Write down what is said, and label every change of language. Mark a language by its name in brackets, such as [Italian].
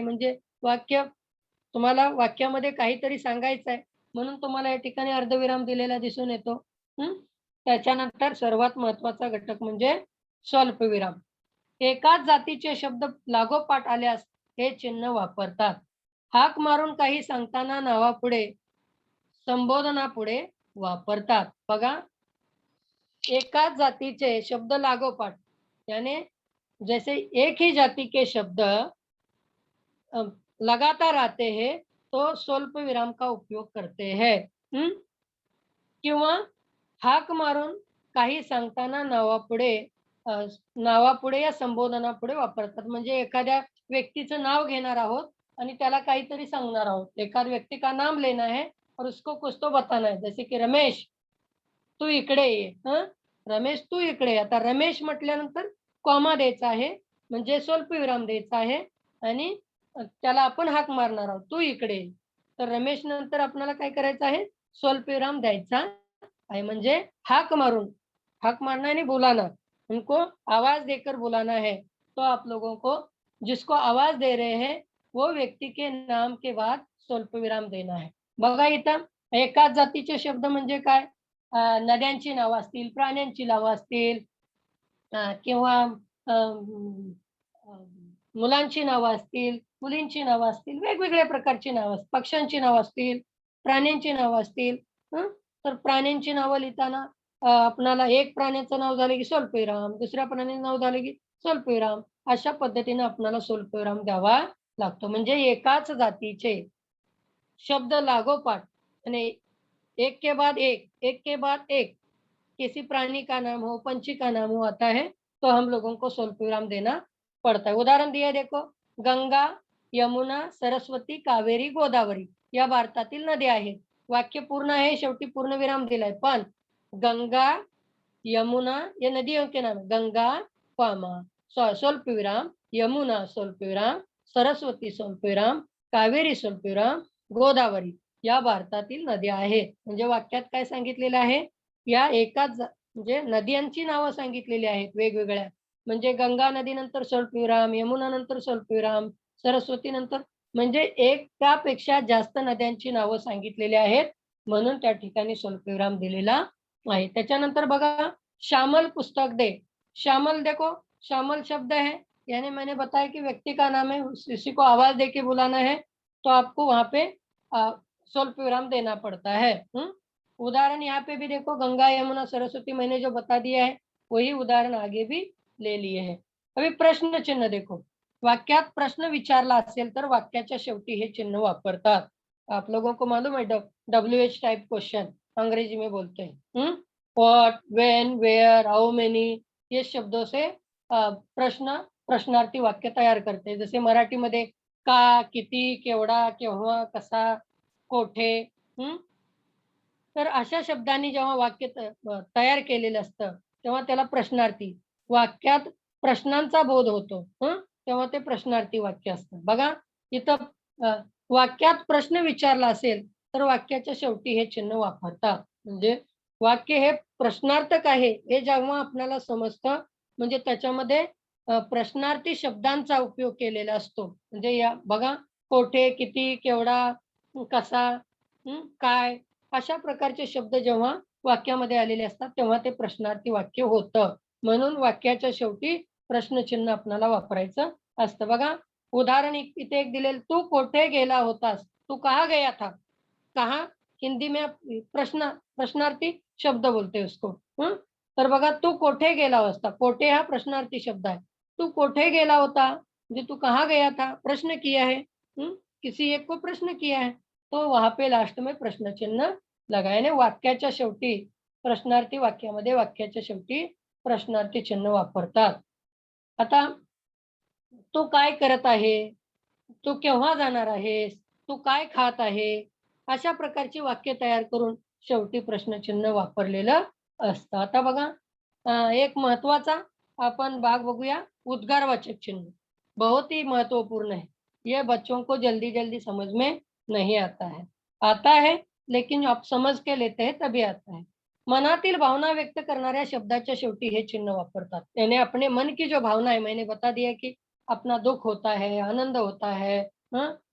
[Marathi] म्हणजे वाक्य तुम्हाला वाक्यामध्ये काहीतरी सांगायचं आहे, म्हणून तुम्हाला या ठिकाणी अर्धविराम दिलेला दिसून येतो. हं. त्याच्यानंतर सर्वात महत्त्वाचा घटक म्हणजे स्वल्पविराम. एकाच जातीचे शब्द लागोपाठ आल्यास हे चिन्ह वापरतात. हाक मारून काही सांगताना नावापुढे, संबोधनापुढे वापरतात. बघा, एकाच जातीचे शब्द लागोपाठ [Hindi] यानी जैसे एक ही जाति के शब्द अ, लगातार आते हैं तो स्वल्प विराम का उपयोग करते हैं. हं? [Marathi] किंवा हाक मारून काही सांगताना अ, नावापुढे या संबोधनापुढे वापरतात. म्हणजे एखाद्या व्यक्तीचं नाव घेणार आहोत आणि त्याला काहीतरी सांगणार आहोत. [Hindi] एखाद व्यक्ती का नाम लेना है और उसको कुछ तो बताना है. जैसे की [Marathi] रमेश, तू इकडे ये. हं? रमेश तू इकडे ये. आता रमेश म्हटल्यानंतर कॉमा द्यायचा आहे. म्हणजे स्वल्पविराम द्यायचा आहे आणि त्याला आपण हाक मारणार आहोत. तू इकडे ये. तर रमेश नंतर आपल्याला काय करायचं आहे? स्वल्पविराम द्यायचा आहे. म्हणजे [Hindi] हाक मारना यानी बुलाना. उनको आवाज़ देकर बुलाना है. तो आप लोगों को जिसको आवाज़ दे रहे हैं, वो व्यक्ती के नाम के बाद स्वल्पविराम देना है. [Marathi] बघा इथं एकाच जातीचे शब्द म्हणजे काय? नद्यांची नावं असतील, प्राण्यांची नावं असतील किंवा अ, अ, मुलांची नावं असतील, मुलींची नावं असतील, वेगवेगळ्या प्रकारची नावं पक्ष्यांची नावं असतील, प्राण्यांची नावं असतील. हं, तर प्राण्यांची नावं लिहिताना आपणाला एक प्राण्याचं नाव झालं की स्वल्पविराम, दुसऱ्या प्राण्याचं नाव झालं की स्वल्पविराम. अशा पद्धतीने आपल्याला स्वल्पविराम द्यावा लागतो. म्हणजे एकाच जातीचे शब्द लागोपाठ आणि [Hindi] एक के बाद एक के बाद एक किसी प्राणी का नाम हो, पंछी का नाम हो आता है, तो हम लोगों को स्वल्पविराम देना पड़ता है. उदाहरण दिया देखो, [Marathi] गंगा, यमुना, सरस्वती, कावेरी, गोदावरी या भारतातील नद्या आहेत. वाक्य पूर्ण आहे, शेवटी पूर्णविराम दिलाय. पण [Hindi] गंगा, यमुना, ये नदियों के नाम है। [Marathi] गंगा, कॉमा, स्वल्प विराम, यमुना स्वल्प विराम, सरस्वती स्वल्प विराम, कावेरी स्वल्प विराम, गोदावरी या भारतातील नद्या आहेत. म्हणजे वाक्यात काय सांगितलेलं आहे? या एकाच म्हणजे नद्यांची नावं सांगितलेली आहेत वेगवेगळ्या. म्हणजे गंगा नदीनंतर स्वल्पविराम, यमुना नंतर स्वल्पविराम, सरस्वती नंतर म्हणजे एकापेक्षा जास्त नद्यांची नावं सांगितलेली आहेत. म्हणून त्या ठिकाणी स्वल्पविराम दिलेला आहे. त्याच्यानंतर बघा, श्यामल पुस्तक दे। [Hindi] श्यामल देखो, श्यामल शब्द है, यानी मैंने बताया कि व्यक्ति का नाम है, किसी को आवाज दे के बुलाना है, तो आपको वहाँ पे स्वल्पविराम देना पड़ता है। उदाहरण यहाँ पे भी देखो, गंगा, यमुना, सरस्वती मैंने जो बता दिया है, वही उदाहरण आगे भी ले लिए हैं। अभी प्रश्न चिन्ह देखो, [Marathi] वाक्यात प्रश्न विचारला असेल तर वाक्याच्या शेवटी हे चिन्ह वापरतात। [Hindi] आप लोगों को मालूम है WH टाइप क्वेश्चन अंग्रेजी में बोलते हैं। What, when, where, how many ये शब्दों से प्रश्न प्रश्नार्थी वाक्य तयार करते हैं। [Marathi] जसे मराठीमध्ये का, किती, केवढा, केव्हा, कसा, कोठे। तर अशा शब्दांनी जेव्हा वाक्य तयार केलेलं असतं, तेव्हा त्याला प्रश्नार्थी, वाक्यात प्रश्नांचा बोध होतो, तेव्हा ते प्रश्नार्थी वाक्य असतं. बघा इथं वाक्यात प्रश्न विचारला असेल, तर वाक्याच्या शेवटी हे चिन्ह वापरतात. म्हणजे वाक्य हे प्रश्नार्थक आहे, हे जेव्हा आपल्याला समजतं, म्हणजे त्याच्यामध्ये प्रश्नार्थी शब्दांचा उपयोग केलेला असतो. म्हणजे या बघा, कोठे, किती, केवढा, कसा, काय अशा प्रकारचे शब्द जेव्हा वाक्यामध्ये आलेले असतात, तेव्हा ते प्रश्नार्थी वाक्य होतं. म्हणून वाक्याच्या शेवटी प्रश्नचिन्ह आपल्याला वापरायचं असतं. बघा उदाहरण इथे एक दिलेलं, तू कोठे गेला होतास? [Hindi] तू कहाँ गया था? कहाँ हिंदी में प्रश्नार्थी शब्द बोलते हैं उसको। [Marathi] तर बघा, तू कोठे गेला होता? कोठे हा प्रश्नार्थी शब्द आहे. तू कोठे गेला होता? [Hindi] म्हणजे तू कहाँ गया था? प्रश्न किया है। किसी एक को प्रश्न किया है, तो वहां पे लास्ट में प्रश्न चिन्ह लगायाने [Marathi] वाक्याच्या शेवटी प्रश्नार्थी वाक्यामध्ये वाक्याच्या शेवटी प्रश्नार्थी चिन्ह वापरतात. आता तू काय करत आहे? तू केव्हा जाणार आहेस? तू काय खात आहे? अशा प्रकारची वाक्य तयार करून शेवटी प्रश्नचिन्ह वापरलेलं असतं. आता बघा एक महत्वाचा आपण भाग बघूया, उद्गारवाचक चिन्ह। [Hindi] बहुत ही महत्वपूर्ण है। ये बच्चों को जल्दी-जल्दी समझ में नहीं आता है। आता है, लेकिन आप समझ के लेते हैं तभी आता है। [Marathi] मनातील भावना व्यक्त करणाऱ्या शब्दाच्या शेवटी हे चिन्ह वापरतात। [Hindi] यानी अपने मन की जो भावना है, मैंने बता दिया कि अपना दुःख होता है, आनंद होता है, हाँ?